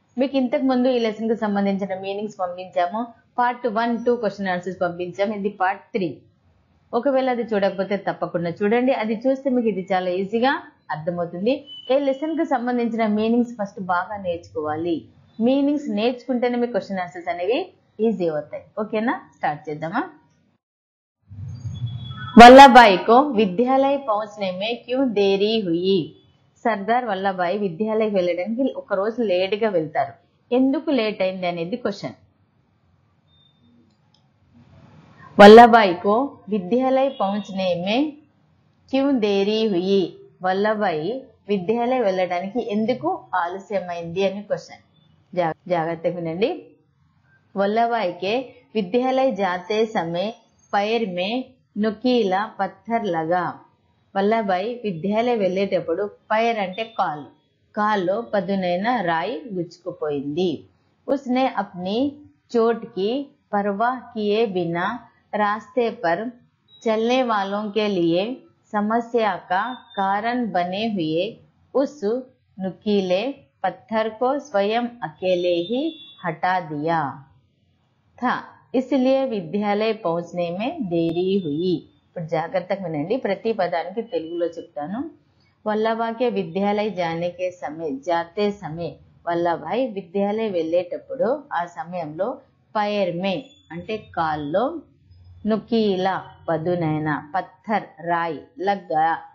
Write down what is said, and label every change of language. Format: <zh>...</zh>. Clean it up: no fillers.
<te>మీకు ఇంతకు ముందు ఈ లెసన్ కు సంబంధించిన మీనింగ్స్ పంపించాము। Part 1, 2 question answers పంపించాము। ఇది పార్ట్ 3। ఒకవేళ అది చూడకపోతే తప్పకుండా చూడండి। అది చూస్తే మీకు ఇది చాలా ఈజీగా అర్థమవుతుంది। ఈ లెసన్ కు సంబంధించిన మీనింగ్స్ ఫస్ట్ బాగా నేర్చుకోవాలి। మీనింగ్స్ నేర్చుకుంటేనే మీ క్వశ్చన్ ఆన్సర్స్ అనేవి ఈజీ అవుతాయి। ఓకేనా, స్టాर्ट చేద్దామా।</te> <hi>वल्लभभाई को विद्यालय पहुंचने में क्यों देरी हुई?</hi> <te>సర్దార్ వల్లభాయ్ విద్యాలయకి వెళ్ళడానికి ఒక రోజు లేట్ గా వెళ్తారు। ఎందుకు లేట్ అయింది అనేది క్వశ్చన్।</te> <hi>वल्लभभाई को विद्यालय पहुंचने में क्यों देरी हुई?</hi> <te>వల్లభాయ్ విద్యాలయ వెళ్ళడానికి ఎందుకు ఆలస్యమైంది అని క్వశ్చన్। జాగ్రత్తగా వినండి।</te> <hi>वल्लभभाई के विद्यालय जाते समय पैर में नुकीला पत्थर लगा।</hi> <te>వల్లభాయ్ విద్యాలయ వెళ్ళేటప్పుడు పైర్ అంటే కాల్లో పదునైన రాయి గుచ్చుకుపోయింది।</te> <hi>उसने अपनी चोट की परवाह किए बिना रास्ते पर चलने वालों के लिए समस्या का कारण बने हुए उस नुकीले पत्थर को स्वयं अकेले ही हटा दिया था, इसलिए विद्यालय पहुंचने में देरी हुई।</hi> <te>ఇప్పుడు జాగ్రత్తగా వినండి, ప్రతి పదానికి తెలుగులో చెప్తాను। వల్లభాయ్</te> <hi>కే విద్యాలయ జాతే సమయ</hi> <te>వల్లభాయ్ విద్యాలయ వెళ్ళేటప్పుడు ఆ సమయంలో పైర్ మే అంటే కాల్లో, నుకీలా పదునైన, పత్థర్ రాయి, లగా</te>